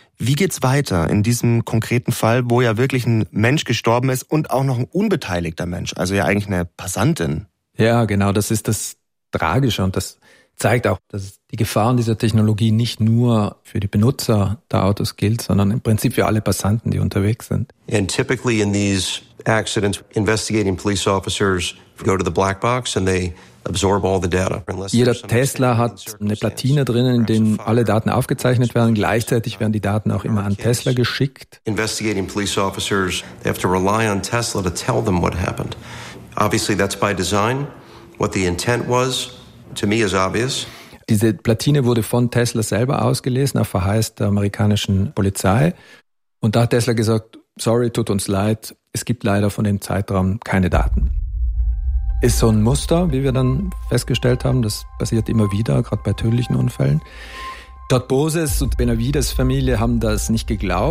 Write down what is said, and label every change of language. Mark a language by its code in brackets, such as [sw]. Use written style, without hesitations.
[de] Wie geht's weiter in diesem konkreten Fall, wo ja wirklich ein Mensch gestorben ist und auch noch ein unbeteiligter Mensch, also ja eigentlich eine Passantin? Ja, genau, das ist das Tragische und das zeigt auch, dass die Gefahren dieser Technologie nicht nur für die Benutzer der Autos gilt, sondern im Prinzip für alle Passanten, die unterwegs sind. [en] And typically in these accidents, investigating police officers go to the black box and they absorb all the data. [de] Jeder Tesla hat eine Platine drinnen, in der alle Daten aufgezeichnet werden. Gleichzeitig werden die Daten auch immer an Tesla geschickt. [en] Investigating police officers, they have to rely on Tesla to tell them what happened. Obviously that's by design. What the intent was, to me is obvious. [de] Diese Platine wurde von Tesla selber ausgelesen, auf Verheiß der amerikanischen Polizei. Und da hat Tesla gesagt, sorry, tut uns leid, es gibt leider von dem Zeitraum keine Daten. Ist so ein Muster, wie wir dann festgestellt haben, das passiert immer wieder, gerade bei tödlichen Unfällen. Dort Boses und Benavides Familie haben das nicht geglaubt.